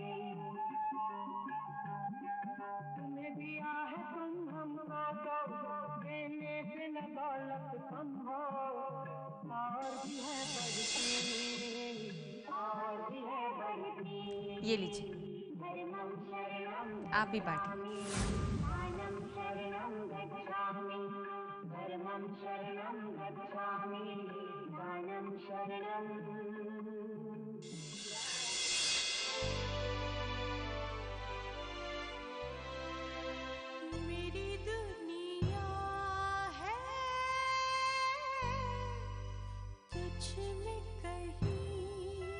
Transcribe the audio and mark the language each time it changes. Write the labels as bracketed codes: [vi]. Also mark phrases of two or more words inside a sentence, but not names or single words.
[hi] तुम्हें दिया है तुम हमको तो देने से न दौलत कम हो और भी है बढ़ती और भी है बढ़ती। ये लीजिए, आप भी बांटिए। [sa] दानं शरणं गच्छामि धर्मं शरणं गच्छामि दानं शरणं। [hi] मेरी दुनिया है तुझ में कहीं